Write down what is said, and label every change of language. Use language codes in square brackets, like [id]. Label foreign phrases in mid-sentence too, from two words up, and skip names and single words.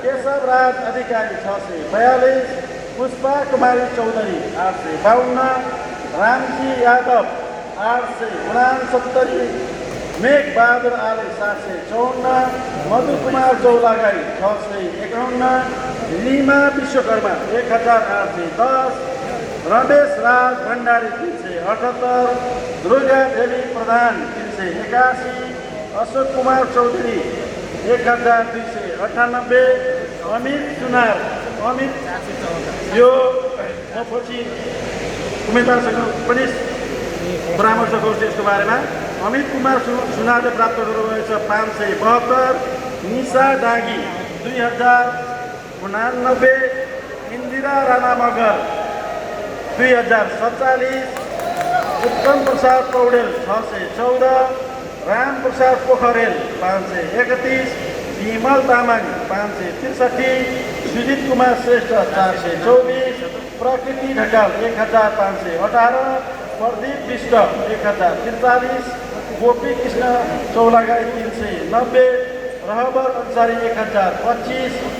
[ne] केशव राज अधिकारी 642, पुष्पा कुमारी चौधरी 852, रामजी यादव 869, मेघ बहादुर आले 754, मधु कुमार चौलागाई 651, रीमा विश्वकर्मा 1810, रमेश राज भण्डारी 378, दुर्गा देवी प्रधान 381, अशोक कुमार चौधरी 1298, अमित सुनार यो म पछि उम्मेदवारसँग पनि परामर्श गर्छु यसको बारेमा। अमित कुमार सुनारले प्राप्त गर्नुभएको छ 572, निशा डाँगी 2089, इन्दिरा राणा मगर 2047, उत्तम प्रसाद पौडेल 614, राम प्रसाद पोखरेल 531, विमल तामाङ 563, सुजित कुमार श्रेष्ठ 424, प्रकृति ढकाल 1518, प्रदीप विष्ट 1043, गोपी कृष्ण चौलागाई 390, रहबर अन्सारी 1025,